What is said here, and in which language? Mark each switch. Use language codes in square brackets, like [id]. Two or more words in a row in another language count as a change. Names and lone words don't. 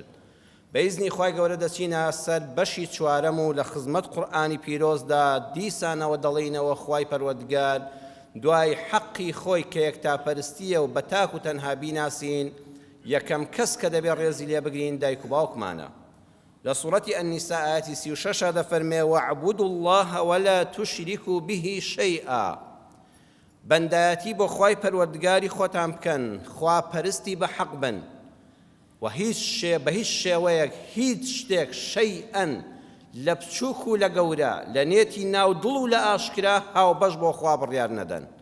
[ckb] بە ئیزنی خوای گەورە دەچینە سەر بەشی چوارەم و لە خزمەت قورئانی پیرۆزدا دیسانەوە دەڵێینەوە خوای پەروەردگار دوای حەقی خۆی کە یەکتاپەرستیە و بە تاک و تەنها بیناسین، یەکەم کەس کە دەبێت ڕێزی لێ بگرین دایک و باوکمانە. لە سوورەتی ئەنیساء ئاەتی 36 دەفەرمێ [ar] وەعبودوا الله ولا تشركوا به شيئا. [ckb] بەندایەتی بۆ خوای پەروەردگاری خۆتان بکەن، خوا پەرستی بە حەق بن و بە هیچ شێوەیەک هیچ شتێک شەیئەن لە بچووک و لە گەورە، لە نێتی ناو دڵ و لە ئاشکرا هاوبەش بۆ خوا بڕیار نەدەن.